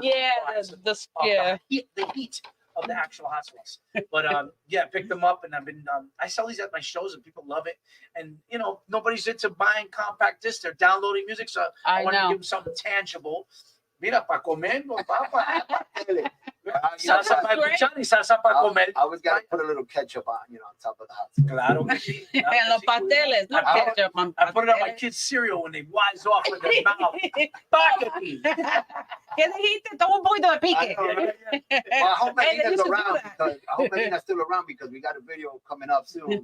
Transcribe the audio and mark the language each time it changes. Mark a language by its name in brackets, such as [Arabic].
[English] The heat of the actual hot sauce. But pick them up, and I've been I sell these at my shows and people love it. And nobody's into buying compact discs, they're downloading music, so I want to give them something tangible. [Spanish] Mira, para comer, no papa. Salsa para escuchar y salsa para comer. [English] I always got to put a little ketchup on top of the hot sauce. [Spanish] Claro que sí. En los pasteles, no ketchup. [English] I put it on my kids' cereal when they wise off with their mouth. [Spanish] Págate. ¿Qué dijiste? Toma un poquito de pique. [English] Well, I hope Medina's still around because we got a video coming up soon.